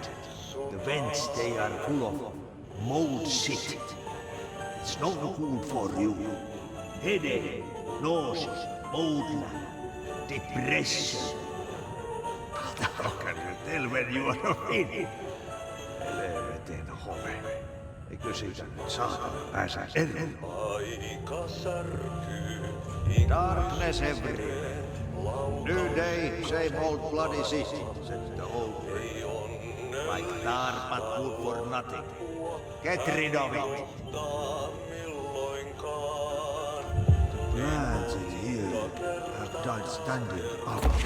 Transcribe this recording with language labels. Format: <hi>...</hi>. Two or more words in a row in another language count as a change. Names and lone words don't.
<en>The vents, they are full of mold shit. It's not good for you. Headache, nausea, mold, depression. How can you tell when you are in?</en> <fi>Helvetin home. Eikö siitä nyt saatana pääse eroon?</fi> <en>Darkness everywhere. New day, same old bloody city, said the old way. Like tar but good for nothing. Get rid of it. The plants in here have died standing up.</en>